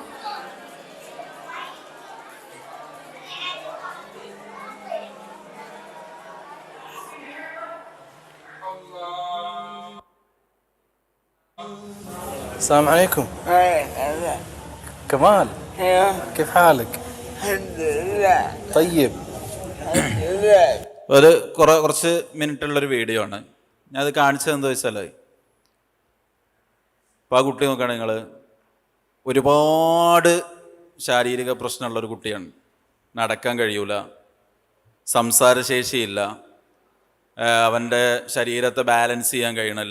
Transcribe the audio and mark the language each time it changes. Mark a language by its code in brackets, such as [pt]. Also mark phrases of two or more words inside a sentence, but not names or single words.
[ar] السلام عليكم. كمال، كيف حالك؟ الحمد لله. طيب. الحمد لله. [ml] ഒരു കുറച്ച് മിനിറ്റുള്ളൊരു വീഡിയോ ആണ്. ഞാൻ അത് കാണിച്ചത് എന്താ വെച്ചാൽ, ഇപ്പോൾ ആ കുട്ടി നോക്കുകയാണെങ്കിൽ നിങ്ങൾ ഒരുപാട് ശാരീരിക പ്രശ്നമുള്ളൊരു കുട്ടിയാണ്. നടക്കാൻ കഴിയൂല, സംസാരശേഷിയില്ല, അവൻ്റെ ശരീരത്തെ ബാലൻസ് ചെയ്യാൻ കഴിയണില്ല.